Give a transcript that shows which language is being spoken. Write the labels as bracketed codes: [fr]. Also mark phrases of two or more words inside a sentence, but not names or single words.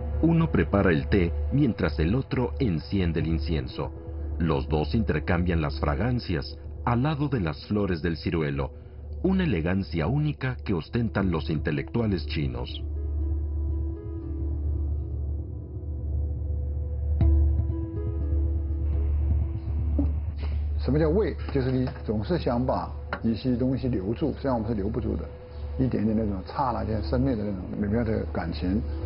[es] Uno prepara el té mientras el otro enciende el incienso. Los dos intercambian las fragancias al lado de las flores del ciruelo, una elegancia única que ostentan los intelectuales chinos. [zh] 什么叫味？就是你总是想把一些东西留住，实际上我们是留不住的，一点点那种刹那间生灭的那种美妙的感情。